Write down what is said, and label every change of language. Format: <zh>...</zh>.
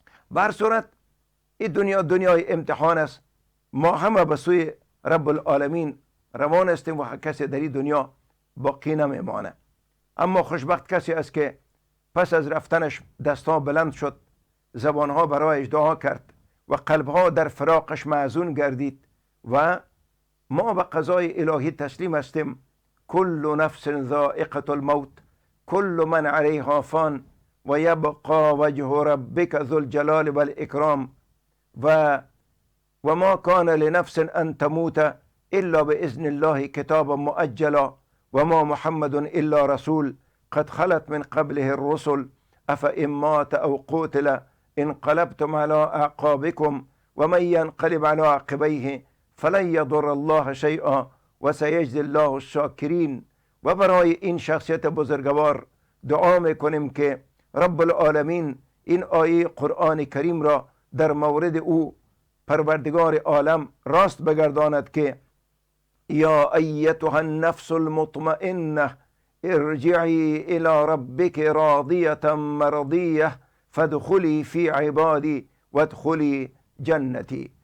<fa>به هر صورت این دنیا دنیای امتحان است. ما همه به سوی رب العالمین روان هستیم و کسی در این دنیا باقی نمیمانه. اما خوشبخت کسی است که پس از رفتنش دستها بلند شد زبانها برایش دعا کرد و قلبها در فراقش محزون گردید و ما به قضای الهی تسلیم هستیم.</fa> <ar>کل نفس ذائقة الموت کل من علیها فان و یبقى وجه ربک ذو الجلال والاکرام و ما کان لنفس ان تموت الا باذن الله کتابا مؤجلا و ما محمد الا رسول قد خلت من قبله الرسل افإن مات او قتل انقلبتم على اعقابكم ومن ينقلب على عقبيه فلن يضر الله شيئا و سيجزي الله الشاکرین.</ar> <fa>و برای این شخصیت بزرگوار دعا میکنیم که رب العالمین این آیه قرآن کریم را در مورد او پروردگار عالم راست بگرداند که</fa> <ar>یا ایتها النفس المطمئنه ارجعی الى ربک راضیة مرضیه فادخلی فی عبادی وادخلی جنتی.</ar>